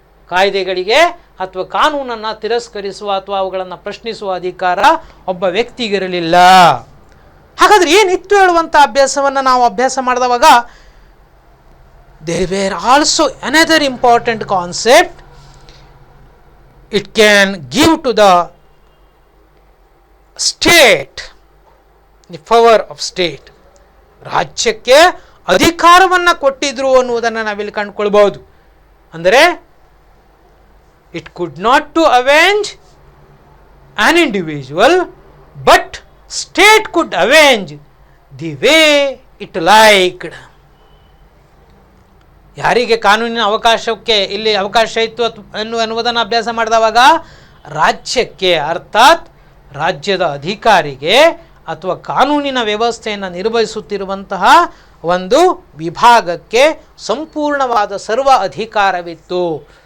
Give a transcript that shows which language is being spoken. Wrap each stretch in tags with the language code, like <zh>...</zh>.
<kn>ಕಾಯ್ದೆಗಳಿಗೆ ಅಥವಾ ಕಾನೂನನ್ನು ತಿರಸ್ಕರಿಸುವ ಅಥವಾ ಅವುಗಳನ್ನು ಪ್ರಶ್ನಿಸುವ ಅಧಿಕಾರ ಒಬ್ಬ ವ್ಯಕ್ತಿಗಿರಲಿಲ್ಲ. ಹಾಗಾದರೆ ಏನಿತ್ತು ಹೇಳುವಂಥ ಅಭ್ಯಾಸವನ್ನು ನಾವು ಅಭ್ಯಾಸ ಮಾಡಿದವಾಗ</kn> <en>there were also another important concept. It can give to the state the power of state.</en> <kn>ರಾಜ್ಯಕ್ಕೆ ಅಧಿಕಾರವನ್ನು ಕೊಟ್ಟಿದ್ರು ಅನ್ನುವುದನ್ನು ನಾವಿಲ್ಲಿ ಕಂಡುಕೊಳ್ಬಹುದು. ಅಂದರೆ</kn> <en>it could not to avenge an individual, but state could avenge the way it liked.</en> <kn>ಯಾರಿಗೆ ಕಾನೂನಿನ ಅವಕಾಶಕ್ಕೆ ಇಲ್ಲಿ ಅವಕಾಶ ಇತ್ತು ಅನ್ನುವುದನ್ನು ಅಭ್ಯಾಸ ಮಾಡಿದವಾಗ ರಾಜ್ಯಕ್ಕೆ, ಅರ್ಥಾತ್ ರಾಜ್ಯದ ಅಧಿಕಾರಿಗೆ ಅಥವಾ ಕಾನೂನಿನ ವ್ಯವಸ್ಥೆಯನ್ನು ನಿರ್ವಹಿಸುತ್ತಿರುವಂತಹ ಒಂದು ವಿಭಾಗಕ್ಕೆ ಸಂಪೂರ್ಣವಾದ ಸರ್ವ ಅಧಿಕಾರವಿತ್ತು.</kn>